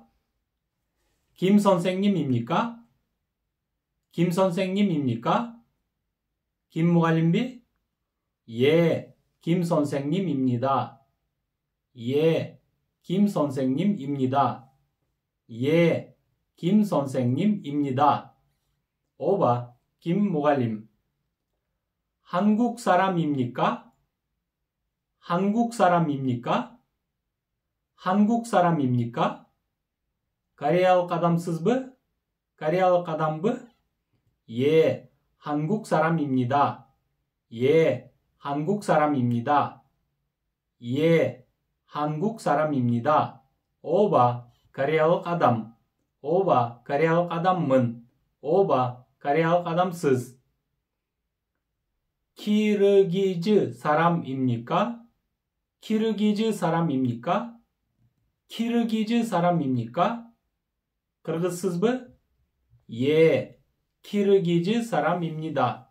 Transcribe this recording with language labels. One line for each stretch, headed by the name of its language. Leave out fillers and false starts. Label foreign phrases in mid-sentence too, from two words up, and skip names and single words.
Korean: Kim 선생님입니까? Kim 선생님입니까? 김 무갈림비? 예, 김 선생님입니다. 예, 김 선생님입니다. 예, 김 선생님입니다. 5번, 김 무갈림. 한국 사람입니까? 한국 사람입니까? 한국 사람입니까?
Kyrgyz: Кореялык адамсызбы? Кореялык адамбы?
Korean: 예, 한국 사람입니다. 예, 한국 사람입니다. 예, 한국 사람입니다. 5번,
Kyrgyz: Кореялык адам. 5번, Кореялык адаммын. 5번, Кореялык адамсыз.
Korean: 키르기즈 사람입니까? 키르기즈 사람입니까? 키르기즈 사람입니까?
Kyrgyz: 그르그스ызбы?
Korean: 예, 키르기즈 사람입니다.